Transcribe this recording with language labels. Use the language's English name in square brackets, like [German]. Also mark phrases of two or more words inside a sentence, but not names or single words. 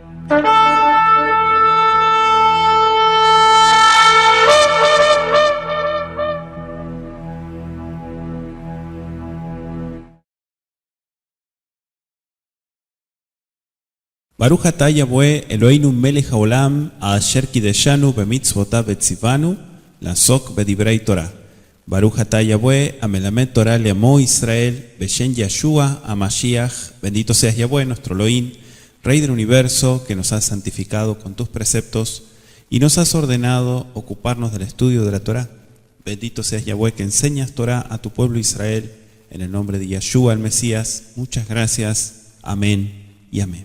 [Hebrew] ברוך אתה יהוה אלוהינו מלך העולם אשר קדשנו במצוותיו וצונו לעסוק בדברי תורה. ברוך אתה יהוה המלמד תורה לעמו ישראל בשם ישוע המשיח. [Spanish] Bendito seas Yahweh, nuestro Elohim, Rey del universo, que nos has santificado con tus preceptos y nos has ordenado ocuparnos del estudio de la Torah. Bendito seas Yahweh, que enseñas Torah a tu pueblo Israel, en el nombre de Yeshua el Mesías. Muchas gracias. Amén y amén.